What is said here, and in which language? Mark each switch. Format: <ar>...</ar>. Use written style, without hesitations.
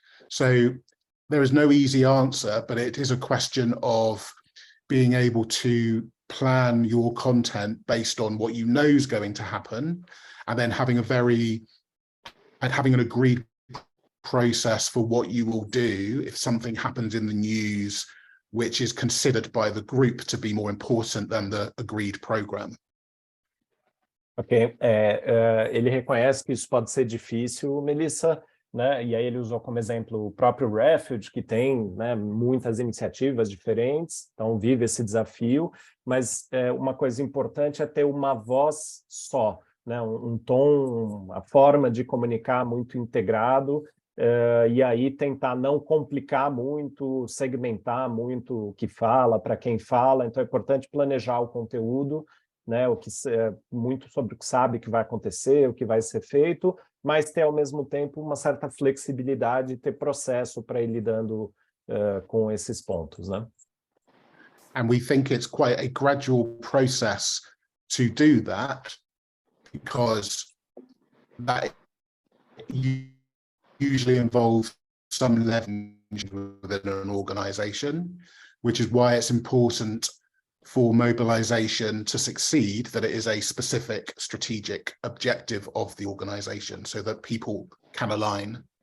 <en>So there is no easy answer, but it is a question of being able to plan your content based on what you know is going to happen, and then having an agreed process for what you will do if something happens in the news which is considered by the group to be more important than the agreed program.</en> <pt>Ok, ele reconhece que isso pode ser difícil, Melissa, né? E aí ele usou como exemplo o próprio Refuge, que tem, né, muitas iniciativas diferentes, então vive esse desafio, mas uma coisa importante é ter uma voz só, né? Um tom, a forma de comunicar muito integrado, e aí tentar não complicar muito, segmentar muito o que fala, para quem fala. Então é importante planejar o conteúdo, né, muito sobre o que sabe que vai acontecer, o que vai ser feito, mas ter ao mesmo tempo uma certa flexibilidade, ter processo para ir lidando com esses pontos, né?</pt> <en>And we think it's quite a gradual process to do that, because that usually involves some leverage within an organization, which is why it's important for mobilization to succeed that it is a specific strategic objective of the organization so that people can align.</en>